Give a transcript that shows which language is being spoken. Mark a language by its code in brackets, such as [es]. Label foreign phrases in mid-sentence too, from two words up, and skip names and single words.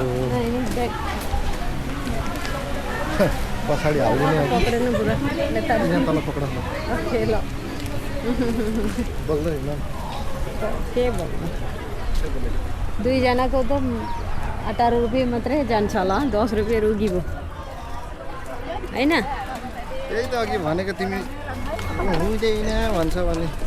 [ms] Nah, ini bag. [ne] पछाडि हालिदिने हो [ms] Pokoknya budak. Letak. [ne] यहाँ तल पक्र [ms] Oke lo. [ne] बोल्दैन के भन्नु दुईजनाको त 18 रुपियाँ मात्रै जान्छ होला 10 रुपियाँ रुगी भयो हैन त्यही त अघि भनेको तिमी हुँदैन भन्छ भने